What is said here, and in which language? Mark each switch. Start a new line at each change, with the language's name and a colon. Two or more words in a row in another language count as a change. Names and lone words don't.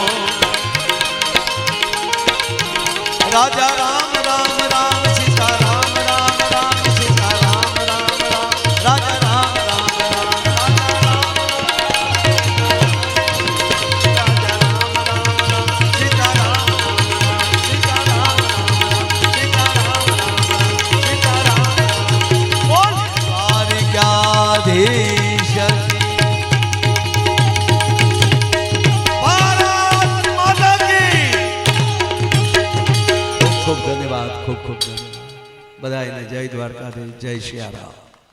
Hindi: Raja Ram Ram Ram, Sita Ram Ram Ram, Sita Ram Ram Ram, Raja Ram Ram Ram, Raja Ram Ram, Sita Ram Ram, Sita Ram Ram, Sita Ram Ram, Sita Ram Ram. बोल द्वारिकाधीश भारत माता की.
Gujarati: ખૂબ ખૂબ ધન્યવાદ, ખૂબ ખૂબ ધન્યવાદ બધાને. જય દ્વારકાધીશ, જય સિયારામ.